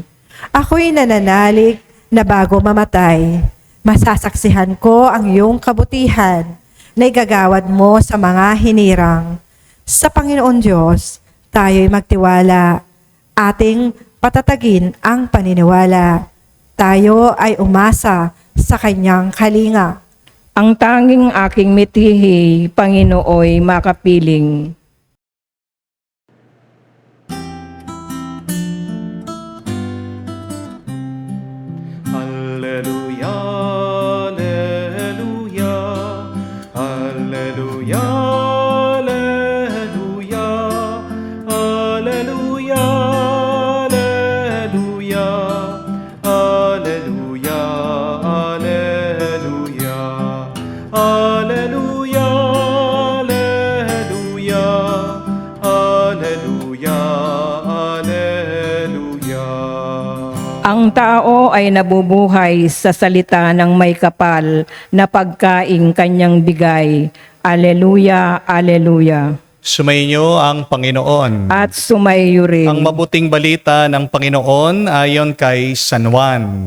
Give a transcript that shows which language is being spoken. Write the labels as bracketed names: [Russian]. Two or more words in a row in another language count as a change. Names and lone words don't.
[Filipino] Ako'y nananalig na bago mamatay, masasaksihan ko ang iyong kabutihan na igagawad mo sa mga hinirang. Sa Panginoon Diyos, tayo'y magtiwala, ating patatagin ang paniniwala. Tayo ay umasa sa kanyang kalinga. Ang tanging aking mithihi, Panginooy makapiling. [Latin] Alleluia, alleluia, alleluia, alleluia, alleluia, alleluia, alleluia, alleluia, alleluia, alleluia, alleluia. [Filipino] Ang tao ay nabubuhay sa salita ng may kapal na pagkaing kanyang bigay. Aleluya, aleluya. Sumainyo ang Panginoon. At sumayo rin. Ang mabuting balita ng Panginoon ayon kay San Juan.